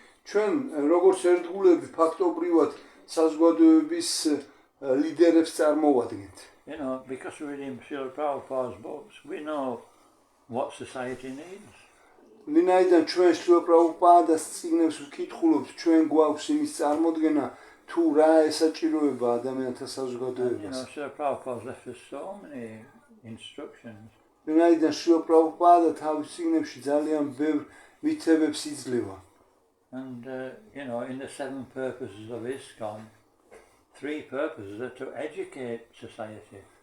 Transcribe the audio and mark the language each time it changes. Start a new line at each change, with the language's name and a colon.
Georgian: ჩვენ როგორც ერთგულები ფაქტობრივად საზოგადოების ლიდერებს წარმოვადგენთ.
English: You know, because we're reading Srila Prabhupada's books, we know what society needs.
Georgian: ვინაიდან ჩვენ შრილა პრაბჰუპადას წიგნებს ვკითხულობთ, ჩვენ გვაქვს იმის წარმოდგენა, თუ რა ესაჭიროება ადამიანთა
English: You
Georgian: საზოგადოებას.
English: know, Srila Prabhupada's left us so many instructions.
Georgian: ვინაიდან შრილა პრაბჰუპადა თავის წიგნებში ძალიან ბევრ მითებებს იძლევა.
English: And, you know, in the 7 purposes of ISKCON, 3 purposes are to educate society.